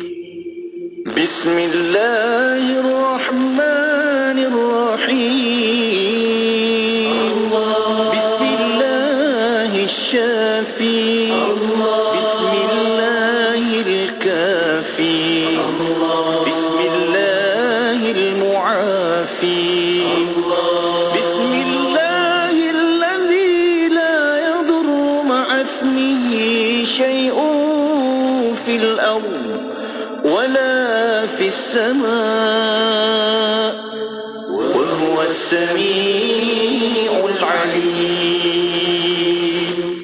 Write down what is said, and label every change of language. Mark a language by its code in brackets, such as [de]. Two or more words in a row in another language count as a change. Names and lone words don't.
[ar] Bismillahirrahmanirrahim. Bismillahirrahmanirrahim. Bismillahirkafi. Bismillahilmu'afi. بسم الله الذي لا يضر مع اسمه شيء في الأرض ولا في السماء وهو السميع العليم.